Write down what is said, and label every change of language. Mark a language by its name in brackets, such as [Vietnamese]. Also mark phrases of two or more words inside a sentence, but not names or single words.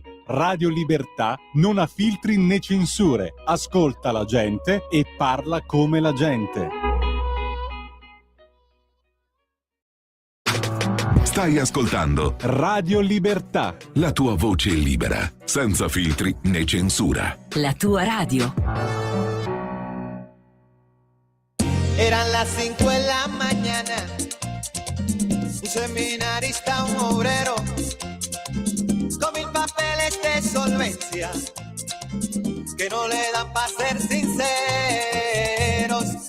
[Italian] Radio Libertà non ha filtri né censure, ascolta la gente e parla come la gente. Stai ascoltando Radio Libertà, la tua voce libera, senza filtri né censura. La tua radio. [Spanish] Eran las 5 de la mañana, un seminarista, un obrero, con 1000 papeles de solvencia, que no le dan para ser sinceros.